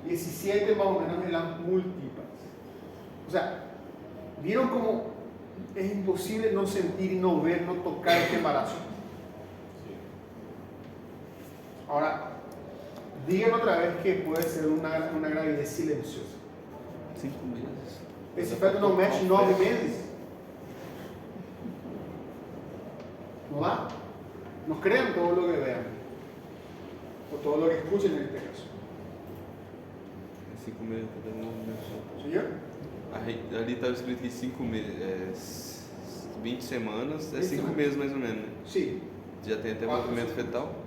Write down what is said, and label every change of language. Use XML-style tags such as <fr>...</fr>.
<es>Y 17 más o menos en las multípares. O sea, ¿vieron cómo es imposible no sentir, no ver, no tocar este embarazo? Ahora, digan otra vez que puede ser una gravidez silenciosa.</es> <pt>5 meses. Esse feto não mexe 9 meses.</pt> <es>¿No va? No crean todo lo que vean. O todo lo que escuchen en este caso.</es> <pt>5 meses está dando movimento.</pt> <es>¿Señor?</es> <pt>Ali estava escrito que 5 meses. 20 semanas, é 5 meses mais ou menos, né? Sim. Já tem até movimento fetal?</pt>